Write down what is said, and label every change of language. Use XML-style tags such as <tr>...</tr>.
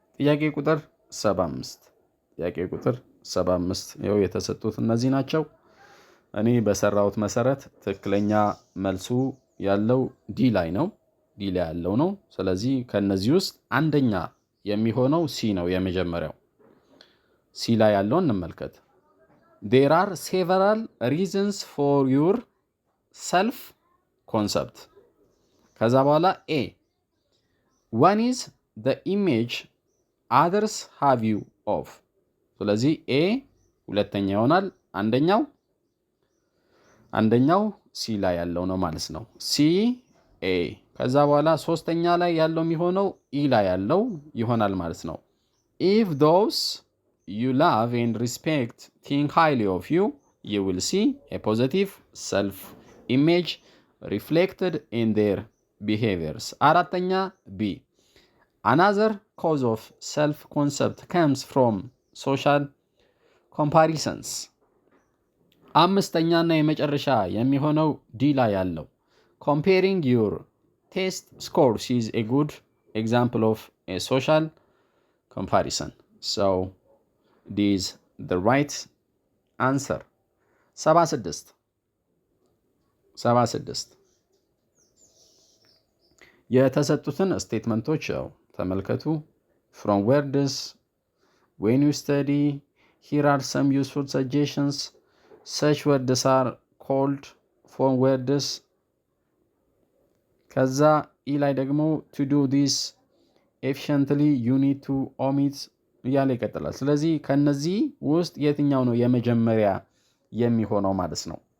<am>ጥያቄ ቁጥር 75 ጥያቄ ቁጥር 75 ይኸው የተሰጡት እነዚህ ናቸው። እኔ በሰራሁት መሰረት ትክክለኛ መልሱ ያለው ዲ ላይ ነው። ዲ ላይ ያለው ነው። ስለዚህ ከነዚህ ውስጥ አንደኛ የሚሆነው ሲ ነው የመጀመሪያው። ሲ ላይ ያለውን እንመልከት።</am> <en>There are several reasons for your self concept.</en> <am>ከዛ በኋላ</am> <en>ኤ one is the image others have you of.</en> <am>ስለዚህ ኤ ሁለተኛ ይሆናል። አንደኛው ሲ ላይ ያለው ነው ማለት ነው። ሲ ኤ። ከዛ በኋላ ሶስተኛ ላይ ያለው የሚሆነው ኢ ላይ ያለው ይሆናል ማለት ነው።</am> <en>if those you love and respect think highly of you, you will see a positive self image reflected in their behaviors. አራተኛ ቢ another cause of self concept comes from social comparisons.</en> <am>አምስተኛና የመጨረሻ የሚሆነው ዲ ላይ ያለው</am> <en>comparing your test scores is a good example of a social comparison. So this is the right answer. 76</en> <am>የተሰጡትን ስቴትመንቶች ተመልከቱ።</am> <en>from words, when you study, here are some useful suggestions. such words are called from words.</en> <am>ከዛ ኢ ላይ ደግሞ</am> <en>to do this efficiently you need to omit</en> <am>እያለ ይቀጥላል። ስለዚህ ከነዚህ ውስጥ የትኛው ነው የመጀመሪያ የሚሆነው ማለት ነው?</am>